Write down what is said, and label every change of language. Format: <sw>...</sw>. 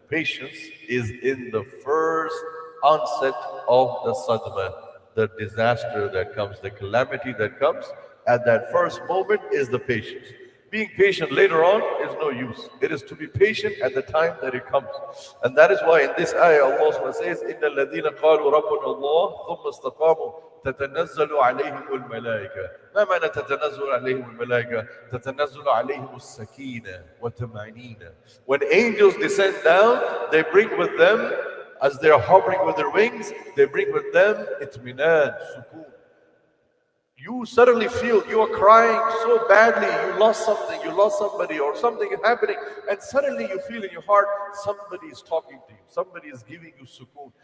<en>Patience is in the first onset of the sadma, the disaster that comes, the calamity that comes. At that first moment is the patience. Being patient later on is no use. It is to be patient at the time that it comes. And that is why in this ayah Allah says,</en> <ar>إِنَّ الَّذِينَ قَالُوا رَبُّنَا اللَّهُ ثُمَّ اسْتَقَامُوا تَتَنَزَّلُ عَلَيْهِمُ الْمَلَائِكَةُ. ما معنى تتنزل عليهم الملائكة؟ تتنزل عليهم السكينة وَالطَّمَأْنِينَةُ.</ar> <en>When angels descend down, they bring with them, as they are hovering with their wings, they bring with them itminan, sukoon. You suddenly feel you are crying so badly, you lost something, you lost somebody, or something is happening, and suddenly you feel in your heart somebody is talking to you, somebody is giving you sukoon.</en>